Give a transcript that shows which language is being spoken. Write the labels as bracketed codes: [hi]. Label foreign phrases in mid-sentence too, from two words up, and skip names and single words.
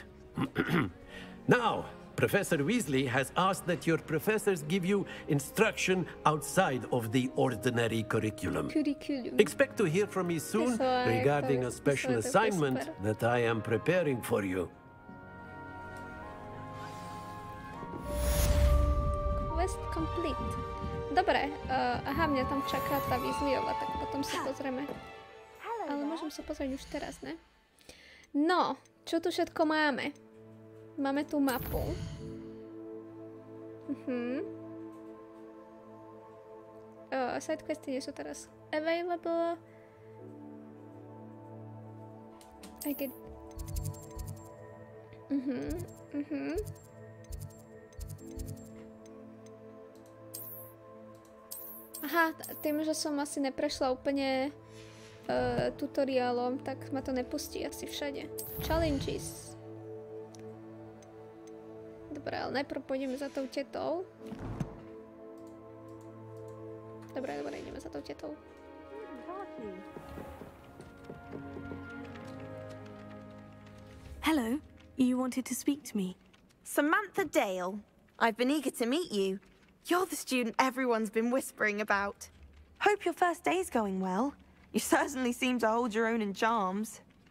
[en] Now, Professor Weasley has asked that your professors give you instruction outside of the ordinary curriculum. Expect to hear from me soon regarding a special assignment that I am preparing for you. Quest complete. [sk] Dobre, aha, mňa tam čaká tá Weasleyova, tak potom sa pozrieme. Ale môžem sa pozrieť už teraz, ne? No, čo tu všetko máme? Máme tu mapu. Sidequesty nie sú teraz available. [en] I get... [sk] Aha, tým, že som asi neprešla úplne tutoriálom, tak ma to nepustí asi všade. Challenges. Dobre, ale najprv pôjdeme za tou tetou. Dobre, ideme za tou tetou. [en] Hello, you wanted to speak to me. Samantha Dale. I've been eager to meet you. You're the student everyone's been whispering about. Hope your first day's going well. You certainly seem to hold your own in charms.